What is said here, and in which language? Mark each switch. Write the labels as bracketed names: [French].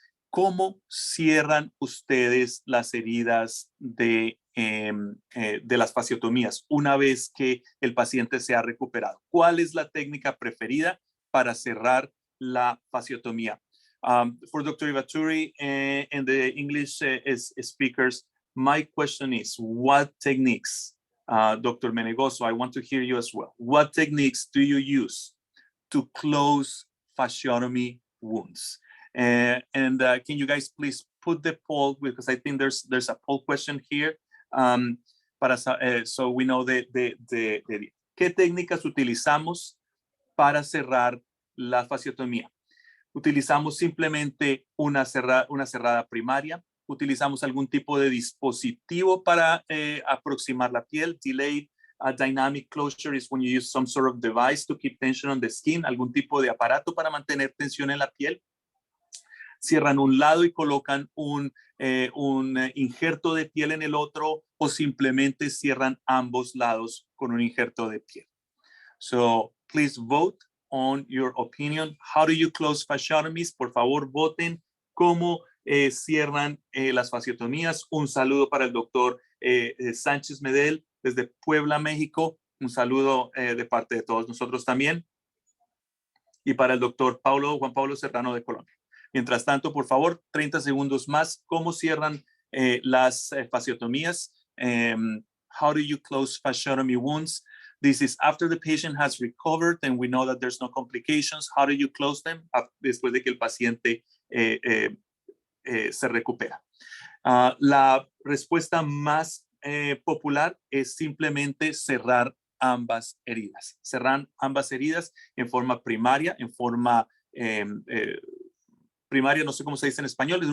[Spanish] ¿Cómo cierran ustedes las heridas de las fasciotomías una vez que el paciente se ha recuperado? ¿Cuál es la técnica preferida para cerrar la fasciotomía? [English] For Dr. Ivaturi and the English speakers, my question is, what techniques, Dr. Menegoso, I want to hear you as well. What techniques do you use to close fasciotomy wounds? And can you guys please put the poll, because I think there's a poll question here, so we know [Spanish] qué técnicas utilizamos para cerrar la fasciotomía. Utilizamos simplemente una cerrada primaria, utilizamos algún tipo de dispositivo para aproximar la piel. [English] Delayed dynamic closure is when you use some sort of device to keep tension on the skin, [Spanish] algún tipo de aparato para mantener tensión en la piel. Cierran un lado y colocan un injerto de piel en el otro, o simplemente cierran ambos lados con un injerto de piel. [English] So please vote on your opinion. How do you close fasciotomies? [Spanish] Por favor, voten cómo cierran las fasciotomías. Un saludo para el doctor Sánchez Medel desde Puebla, México. Un saludo de parte de todos nosotros también. Y para el doctor Juan Pablo Serrano de Colombia. Mientras tanto, por favor, 30 segundos más. ¿Cómo cierran las fasciotomías? [English] How do you close fasciotomy wounds? This is after the patient has recovered and we know that there's no complications. How do you close them? [Spanish] Después de que el paciente se recupera. La respuesta más popular es simplemente cerrar ambas heridas. Cerrar ambas heridas en forma primaria, en forma primaria, no sé cómo se dice en español.